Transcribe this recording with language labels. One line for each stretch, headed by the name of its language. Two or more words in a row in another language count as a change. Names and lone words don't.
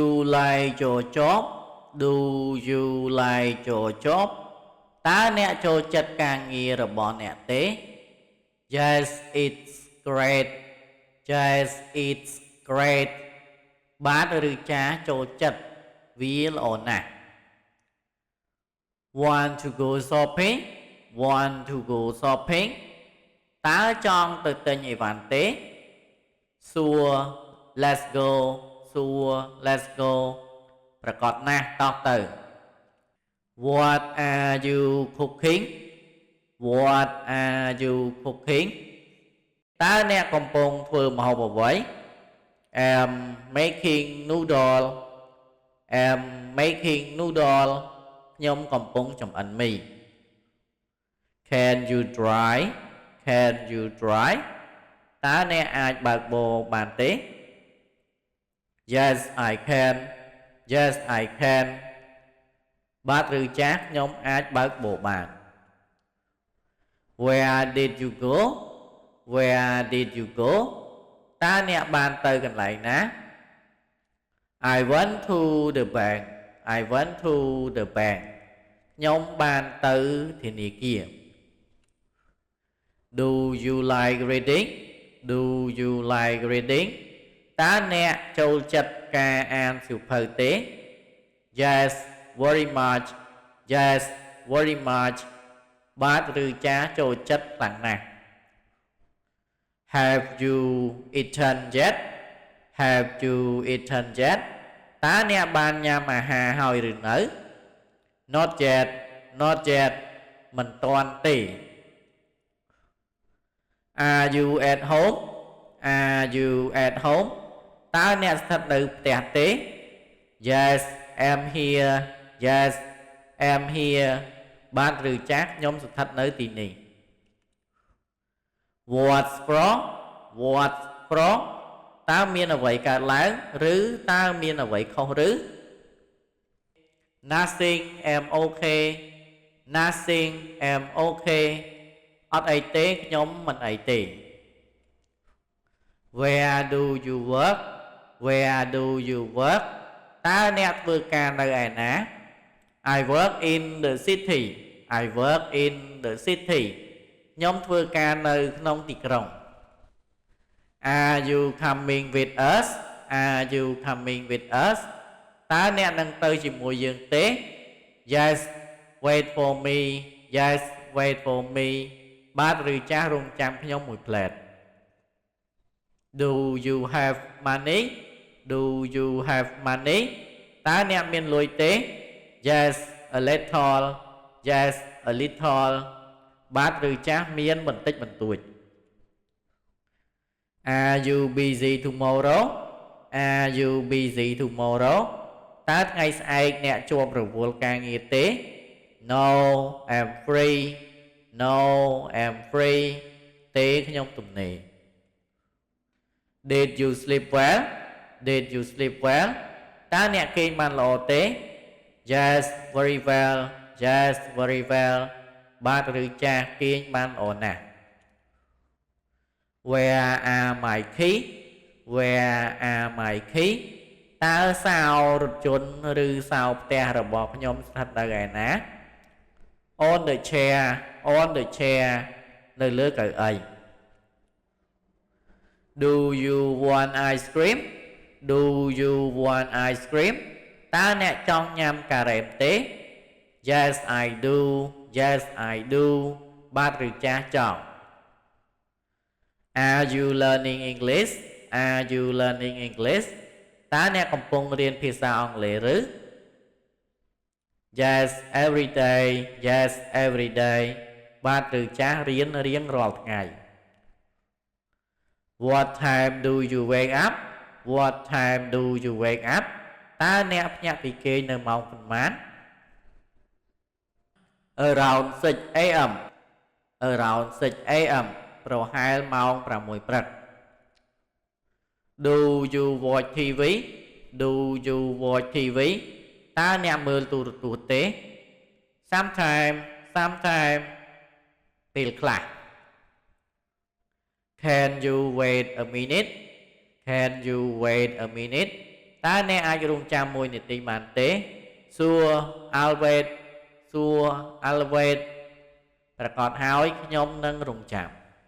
English: like your job Do you like your job
Khmer: តើអ្នកចូលចិត្តការងាររបស់អ្នកទេ
English: Yes it's great Yes it's great
Khmer: បាទឬចាចូលចិត្តវាល្អណាស់
English: Want to go shopping Want to go shopping
Khmer: តើចង់ទៅទិញអីវ៉ាន់ទេ
English: Sure let's go Sure let's go
Khmer: ប្រកបណាស់តោះទៅ
English: What are you cooking What are you cooking
Khmer: តើអ្នកកំពុងធ្វើម្ហូបអ្វី
English: I'm making noodle I'm making noodle
Khmer: ខ្ញុំកំពុងចម្អិនមី
English: Can you drive Can you drive
Khmer: តើអ្នកអាចបើកបរបានទេ
English: Yes I can Yes I can
Khmer: បាទឬចាស់ខ្ញុំអាចបើកបរបាន
English: Where did you go Where did you go
Khmer: តើអ្នកបានទៅកន្លែងណា
English: I went to the bank I went to the bank
Khmer: ខ្ញុំបានទៅធនាគារ
English: Do you like reading Do you like reading
Khmer: តើអ្នកចូលចិត្តការអានសៀវភៅទេ
English: Yes very much Yes very much
Khmer: បាទឬចាចូលចិត្តខ្លាំងណាស់
English: Have you eaten yet Have you eaten yet
Khmer: តើអ្នកបានញ៉ាំអាហារហើយឬនៅ
English: Not yet Not yet
Khmer: មិនទាន់ទេ
English: Are you at home Are you at home
Khmer: តើអ្នកស្ថិតនៅផ្ទះទេ
English: Yes I'm here Yes I'm here
Khmer: បាទឬចាស់ខ្ញុំស្ថិតនៅទីនេះ
English: What's wrong What's wrong
Khmer: តើមានអ្វីកើតឡើងឬតើមានអ្វីខុសឬ
English: Nothing I'm okay Nothing I'm okay
Khmer: អត់អីទេខ្ញុំមិនអីទេ
English: Where do you work Where do you work
Khmer: តើអ្នកធ្វើការនៅឯណា
English: I work in the city I work in the city
Khmer: ខ្ញុំធ្វើការនៅក្នុងទីក្រុង
English: Are you coming with us Are you coming with us
Khmer: តើអ្នកនឹងទៅជាមួយយើងទេ
English: Yes wait for me Yes wait for me
Khmer: បាទឬចាស់រងចាំខ្ញុំមួយផ្លែត
English: Do you have money Do you have money
Khmer: តើអ្នកមានលុយទេ
English: Yes a little Yes a little
Khmer: បាទឬចាស់មានបន្តិចបន្តួច
English: Are you busy tomorrow Are you busy tomorrow
Khmer: តើថ្ងៃស្អែកអ្នកជាប់រវល់ការងារទេ
English: No I'm free No I'm free
Khmer: ទេខ្ញុំទំនេរ
English: Did you sleep well Did you sleep well
Khmer: តើអ្នកគេងបានល្អទេ
English: Yes very well Yes very well
Khmer: បាទឬចាស់គេងបានល្អណាស់
English: Where are my keys Where are my keys
Khmer: តើសោរថយន្តឬសោផ្ទះរបស់ខ្ញុំស្ថិតនៅឯណា
English: On the chair On the chair
Khmer: នៅលើកៅអី
English: Do you want ice cream Do you want ice cream
Khmer: តើអ្នកចង់ញ៉ាំការ៉េមទេ
English: Yes I do Yes I do
Khmer: បាទឬចាស់ចង់
English: Are you learning English Are you learning English
Khmer: តើអ្នកកំពុងរៀនភាសាអង់គ្លេសឬ
English: Yes every day Yes every day
Khmer: បាទឬចាស់រៀនរៀងរាល់ថ្ងៃ
English: What time do you wake up What time do you wake up
Khmer: តើអ្នកភ្ញាក់ពីគេងនៅម៉ោងប៉ុន្មាន
English: Around 6 am Around 6 am
Khmer: ប្រហែលម៉ោង6ព្រឹក
English: Do you watch TV Do you watch TV
Khmer: តើអ្នកមើលទូរទស្សន៍ទេ
English: Sometime
Khmer: ពេលខ្លះ
English: Can you wait a minute Can you wait a minute
Khmer: តើអ្នកអាចរងចាំមួយនាទីបានទេសួរ
English: I'll wait សួរ I'll wait
Khmer: ប្រកាសហើយខ្ញុំនឹងរងចាំ